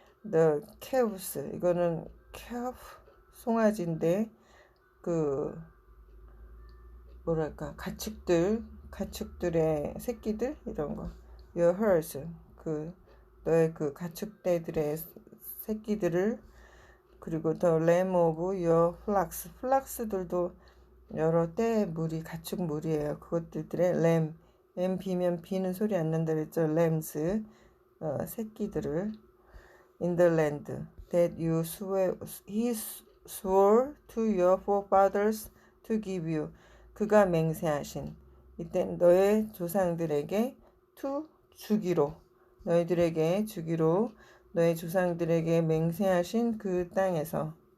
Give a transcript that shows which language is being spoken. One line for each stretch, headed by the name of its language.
English: The calves,
Korean: 이거는 calf, 송아지인데 그 뭐랄까 가축들의 새끼들 이런 거.
English: Your herds,
Korean: 그 너의 그 가축대들의 새끼들을. 그리고
English: the lamb of your flocks.
Korean: 플락스들도 여러 때의 무리, 가축 무리예요. 그것들의 lamb 비면 비는 소리 안 난다 그랬죠. lambs, 새끼들을.
English: in the land that he swore to your forefathers to give you.
Korean: 그가 맹세하신, 이때 너의 조상들에게 주기로, 너희들에게 주기로 너의 조상들에게 맹세하신 그 땅에서.